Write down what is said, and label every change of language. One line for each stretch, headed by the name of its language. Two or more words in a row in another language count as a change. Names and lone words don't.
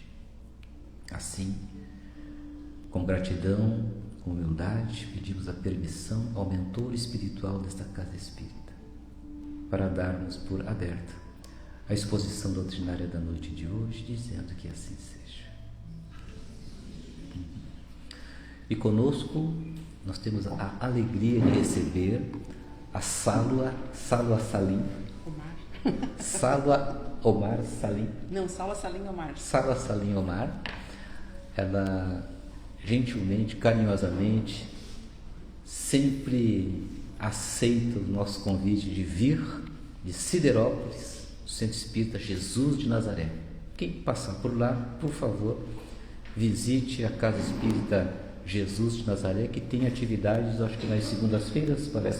Portuguese: Assim, com gratidão, com humildade, pedimos a permissão ao mentor espiritual desta casa espírita, para darmos por aberta a exposição doutrinária da noite de hoje, dizendo que assim seja. E conosco nós temos a alegria de receber a Salwa Salim. Salwa Omar Salim. Não, Salwa Salim Omar. Salwa Salim Omar. Ela gentilmente, carinhosamente, sempre aceita o nosso convite de vir de Siderópolis, do Centro Espírita Jesus de Nazaré. Quem passar por lá, por favor, visite a Casa Espírita Jesus de Nazaré, que tem atividades, acho que nas segundas-feiras, parece.